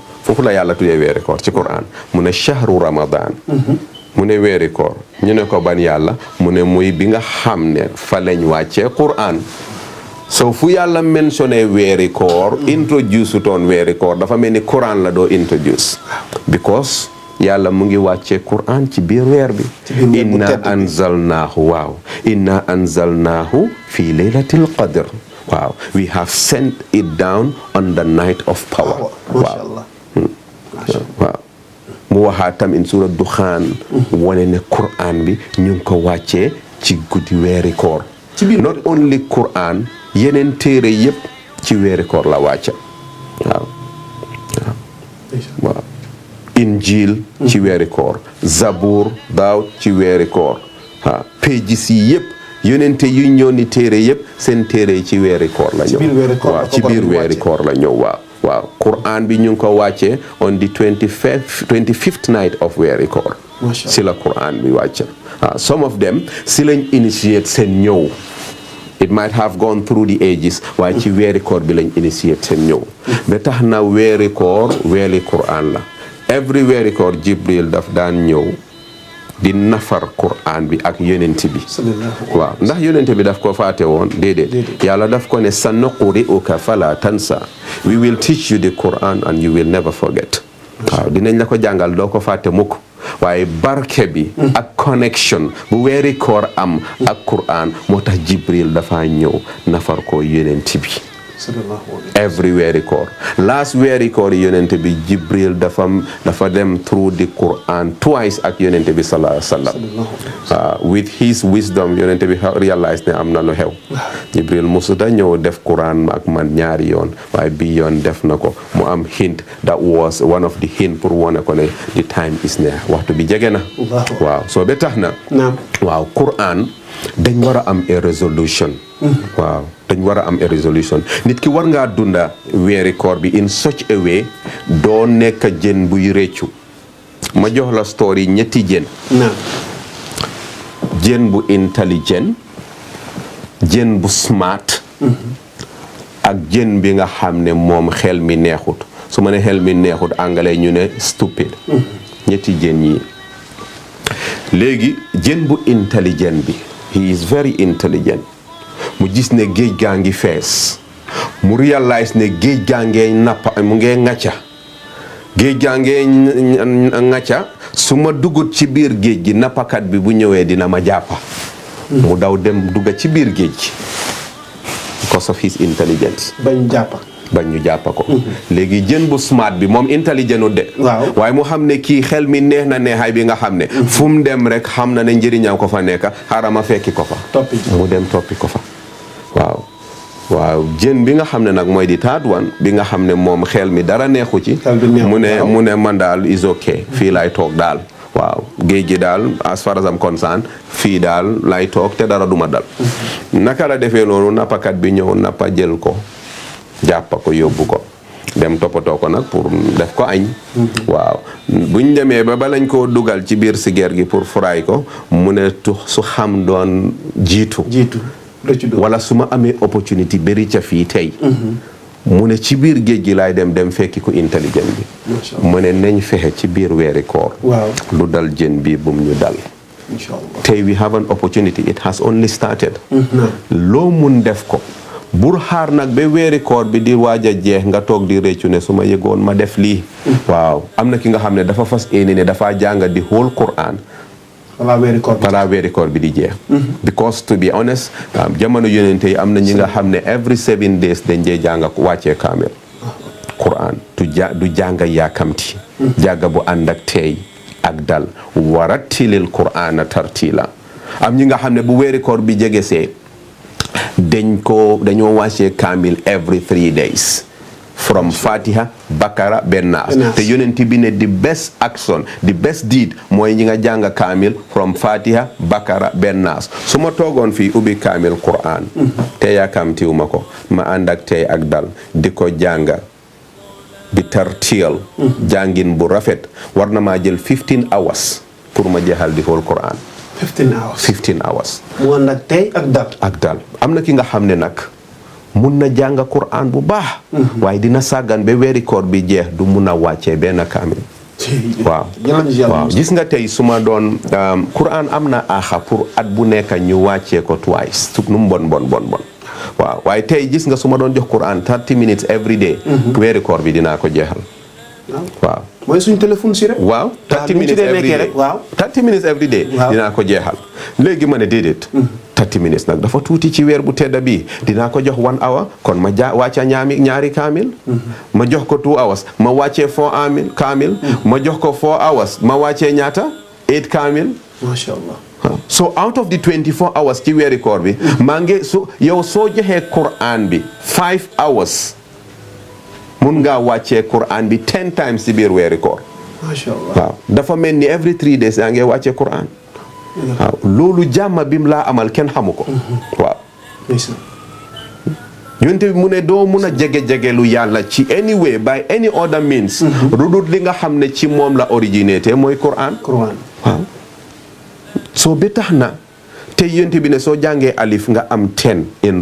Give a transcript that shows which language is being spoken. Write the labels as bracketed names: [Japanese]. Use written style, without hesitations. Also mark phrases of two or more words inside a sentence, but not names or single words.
[Wolof] foofu la yàlla tuddee weeri koor ci Qur'an mu ne [Arabic] shahru ramadan [Wolof] mu ne weeri koor ñu ne ko ban yàlla mu ne muy bi nga xam ne fa lañ wàccee Qur'an so fu yàlla mentionné weeri koor introduce toon weeri koor dafa mel ni Qur'an la doo [English] introduce because [Wolof] yàlla mu ngi wàccee Qur'an ci biir weer bi [Arabic] inna anzalnaahu [Wolof] waaw [Arabic] inna anzalnaahu fi laylatil qadr [Wolof] waaw [English] we have sent it down on the night of power [Wolof] waaw waaw mu waxaa tam in surat Duxaan wane ne Qur'an bi ñu ngi ko wàccee ci guddi weeri koor [English] not only [Wolof] Qur'an yeneen téere yëpp ci weeri koor la wàcca waaw waaw Injil ci weeri koor Zabour Daawud ci weeri koor waaw pages yi yëpp yonente yu ñëw ni téere yëpp seen téere yi ci weeri koor la ñëw waaw ci biir weeri koor la ñëw waaw Qur'an bi ñu ngi ko wàccee [English] on the 25th night of [Wolof] weeri koor si la Qur'an bi wàcca some of them si lañ initiate seen ñëw [English] it might have gone through the ages [Wolof] waaye ci weeri koor bi lañ initiate seen ñëw ba tax na weeri koor weeri Qur'an la every weeri koor Jibril daf daan ñëw di nafar Qur'an bi ak yonent bi waaw ndax yonent bi daf ko faate woon déedéet yàlla daf ko ne [Arabic] sanuqri'uka fala tansa [English] we will teach you the Qur'an and you will never forget [Wolof] waaw dinañ la ko jàngal doo ko fàtte mukk waaye barke bi ak connection bu weeri koor am ak Qur'an moo tax Jibril dafa ñëw nafar ko yonent bi every weeri koor last weeri koor yonent bi Jibril dafa dem [English] through the Qur'an twice [Wolof] ak yonent bi [Arabic] sallallahu alayhi wasallam [English] with his wisdom [Wolof] yonent bi realize ne am na lu xew Jibril musuta ñëw def Qur'an ak man ñaari yoon waaye bi yoon def na ko mu am [English] hint that was one of the hint [Wolof] pour wone ko ne [English] the time is near [Wolof] waxtu bi jege na waaw soo ba tax na waaw Qur'an dañ war a am [English] a resolution [Wolof] waaw dañ war a am [English] a resolution [Wolof] nit ki war ngaa dunda weeri koor bi [English] in such a way [Wolof] doo nekk jën buy réccu ma jox la story ñetti jën jën bu intelligent jën bu smart ak jën bi nga xam ne moom xel mi neexut su ma ne xel mi neexut anglais ñu ne stupid ñetti jën yi léegi jën bu intelligent bi [English] he is very intelligent [Wolof] mu gis ne géej gaa ngi fees mu realize ne géej gaa ngee nappa mu ngee ŋacca géej gaa ngee ŋacca su ma dugut ci biir géej gi nappakat bi bu ñëwee dina ma jàppa mu daw dem dugga ci biir géej gi [English] because of his intelligence [Wolof] bañ ñu jàppa ko léegi jën bu smart bi moom intelligent u de waaye mu xam ne kii xel mi neex na neexaay bi nga xam ne fu mu dem rek xam na ne njëriñam ko fa nekk xaaral ma fekki ko fa mu dem toppi ko fa waaw jën bi nga xam ne nag mooy di third one bi nga xam ne moom xel mi dara neexu ci mu ne man daal [English] is okay [Wolof] fii lay toog daal waaw géej gi daal [English] as far as I'm concerned [Wolof] fii daal lay toog te dara duma dal naka la defee loolu nappakat bi ñëw nappa jël ko jàppa ko yóbbu ko dem toppatoo ko nag pour def ko añ waaw buñ demee ba lañ koo dugal ci biir sigeer gi pour fry ko mu ne su xam doon jiitu wala su ma amee opportunity bëri ca fii tey mu ne ci biir géej gi laay dem fekki ko intelligent bi mu ne nañ fexe ci biir weeri koor lu dal jën bi bum ñu dal tey [English] we have an opportunity it has only started [Wolof] loo mun def ko bur xaar nag ba weeri koor bi di waaj a jeex nga toog di réccu ne su ma yëgoon ma def lii waaw am na ki nga xam ne dafa fas yéene ne dafa jànga di [English] whole Quran [Wolof] balaa weeri koor bi di jeex [English] because to be honest [Wolof] jamono yonente yi am na ñi nga xam ne [English] every 7 days [Wolof] dañ dee jànga wàccee kaamel Quran du jànga yaakamti jàgga bu ànd ak teey ak dal [Arabic] warattilil Qur'ana tartila [Wolof] am ñi nga xam ne bu weeri koor bi jege see dañoo wàccee kaamil [English] every 3 days [Wolof] from Fatiha Bakara Naas te yonent bi ne [English] the best action the best deed [Wolof] mooy ñi nga jàng kaamil from Fatiha Bakara Naas su ma toogoon fii ubbi kaamil Quran te yaakamtiw ma ko ma ànd ak tey ak dal di ko jànga bi tartiyal jàngin bu rafet war na maa jël 15 hours pour ma jeexal di [English] whole Quran [Wolof] 15 hours mu ànd ak tey ak dal am na ki nga xam ne nag mun na jàng Quran bu baax waaye dina sàggan ba weeri koor bi jeex du mun a wàccee benn kaamil waaw gis nga tey su ma doon Quran am na aaxa pour at bu nekk ñu wàccee ko twice tuk nu mu bon waaw waaye tey gis nga su ma doon jox Quran [English] 30 minutes every day [Wolof] weeri koor bi dinaa ko jeexal waaw mooy suñu téléphone si rek waaw [English] 30 minutes every day [Wolof] 30 minutes every day dinaa ko jeexal léegi ma ne déedéet 30 minutes nag dafa tuuti ci weer bu tedda bi dinaa ko jox 1 hour kon ma wàcca ñaari kaamil ma jox ko 2 hours ma wàccee 4 kaamil ma jox ko 4 hours ma wàccee ñaata 8 kaamil [Arabic] masha Allah [English] so out of the 24 hours [Wolof] ci weeri koor bi maa ngi yow soo joxee Quran bi 5 hours mun ngaa wàccee Quran bi 10 times ci biir weeri koor [Arabic] masha Allah [Wolof] waaw dafa mel ni [English] every 3 days [Wolof] yaa ngi wàccee Quran waaw loolu jàmma bim laa amal kenn xamu ko waaw yonent bi mu ne doo mun a jege lu yàlla ci [English] any way by any other [Wolof] means rudut li nga xam ne ci moom la originaté mooy Quran waaw soo ba tax na te yonent bi ne soo jàngee alif nga am 10 in